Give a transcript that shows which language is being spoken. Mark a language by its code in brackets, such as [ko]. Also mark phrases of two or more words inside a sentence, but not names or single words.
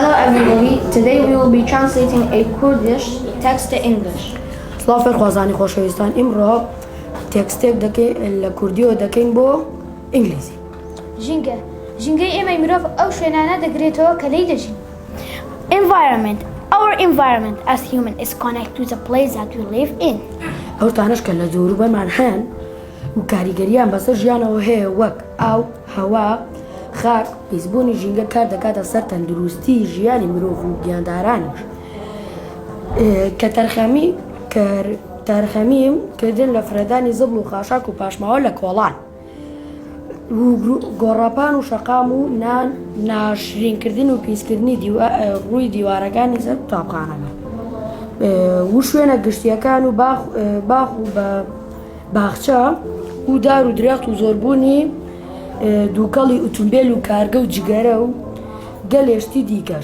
[en] everybody. Today we will be translating a Kurdish text to English. [ckb] سڵاو خوازانی خۆشەویستان ئیمڕۆ تێکستێک دەکەین لە کوردیەوە دەکەین بۆ ئینگلیزی. ژینگەی ئێمەی مرۆڤ ئەو شوێنانە دەگرێتەوە کە لێی دەژین. [en] Environment. Our environment as human is connected to the place that we live in. [ckb] ئەو تانەش کە لە جۆروبەرمان هەن و کاریگەریان بەسەر ژیانەوە هەیە وەک ئاو، هەوا، خاک، پیسبوونی ژینگە کار دەکاتە سەر تەندروستی ژیانی مرۆڤ و گیاندارانیش. کە تەرخەمیم کردن لە فرەدانی زبڵ و خاشاک و پاشماوە لە کۆڵان و گۆڕاپان و شەقام و ناشرینکردن و پیسکردنی ڕووی دیوارەکانی سەر قوتابخانەکە و شوێنە گشتیەکان و باخ و باخچە و دار و درێخت و زۆربوونی دووکەڵی ئۆتۆمبیل و کارگە و جگەرە و گەلێشتی دیکەش.